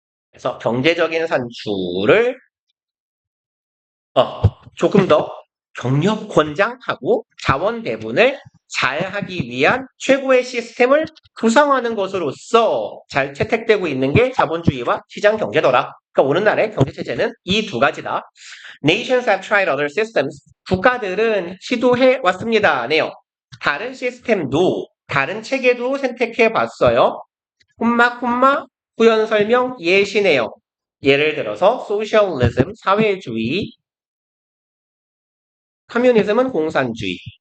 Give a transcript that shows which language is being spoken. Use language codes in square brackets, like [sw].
[ko] 그래서 경제적인 산출을 조금 더 경력 권장하고 자원 배분을 잘 하기 위한 최고의 시스템을 구성하는 것으로서 잘 채택되고 있는 게 자본주의와 시장 경제더라. 그러니까 오늘날의 경제 체제는 이 두 가지다. [en] Nations have tried other systems. [ko] 국가들은 시도해 왔습니다. 네요. 다른 시스템도 다른 체계도 선택해 봤어요. 후연 설명 예시네요. 예를 들어서 소셜리즘, 사회주의, 커뮤니즘은 공산주의.